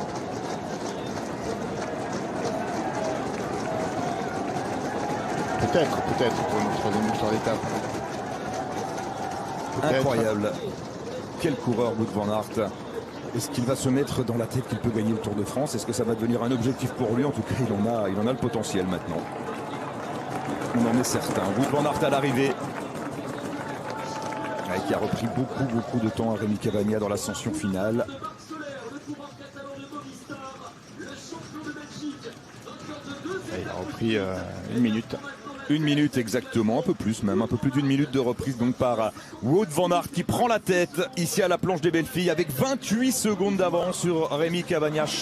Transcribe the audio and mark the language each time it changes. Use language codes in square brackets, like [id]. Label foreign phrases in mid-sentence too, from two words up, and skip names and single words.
[fr] Peut-être pour une 3e victoire d'étape. Incroyable. Quel coureur Wout van Aert. Est-ce qu'il va se mettre dans la tête qu'il peut gagner le Tour de France? Est-ce que ça va devenir un objectif pour lui? En tout cas, il en a le potentiel maintenant. On en est certain. Wout van Aert à l'arrivée. Qui a repris beaucoup de temps à Rémi Cavagna dans l'ascension finale. Il a repris 1 minute. 1 minute exactement, un peu plus même, un peu plus d'1 minute de reprise donc par Wout van Aert qui prend la tête ici à la planche des belles filles avec 28 secondes d'avance sur Rémi Cavagna.